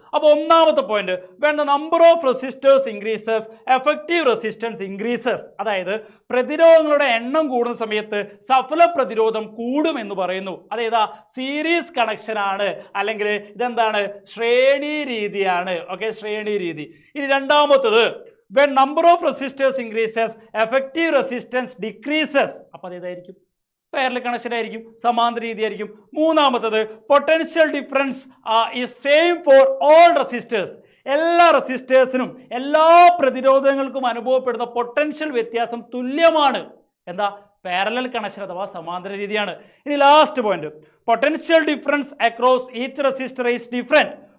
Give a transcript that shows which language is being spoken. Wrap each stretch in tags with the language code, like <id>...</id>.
<ml>അപ്പോൾ ഒന്നാമത്തെ</ml> <en>Point, when the number of resistors increases effective resistance increases.</en> <ml>അതായത് പ്രതിരോധങ്ങളുടെ എണ്ണം കൂടുന്ന സമയത്ത് സഫല പ്രതിരോധം കൂടും എന്ന് പറയുന്നു. അതേതാ? സീരീസ് കണക്ഷൻ ആണ്, അല്ലെങ്കിൽ ഇതെന്താണ്? ശ്രേണി രീതിയാണ്. ഓക്കെ, ശ്രേണി രീതി. ഇനി രണ്ടാമത്തത്,</ml> <en>when number of resistors increases effective resistance decreases.</en> <ml>അപ്പോൾ അതേതായിരിക്കും? പാരലൽ കണക്ഷൻ ആയിരിക്കും, സമാന്തര രീതി ആയിരിക്കും. മൂന്നാമത്തത്,</ml> <en>Potential difference is same for all resistors.</en> <ml>എല്ലാ റെസിസ്റ്റേഴ്സിനും എല്ലാ പ്രതിരോധങ്ങൾക്കും അനുഭവപ്പെടുന്ന പൊട്ടൻഷ്യൽ വ്യത്യാസം തുല്യമാണ്. എന്താ? പാരലൽ കണക്ഷൻ അഥവാ സമാന്തര രീതിയാണ്. ഇനി last point,</ml> <en>Potential difference across each resistor is different.</en>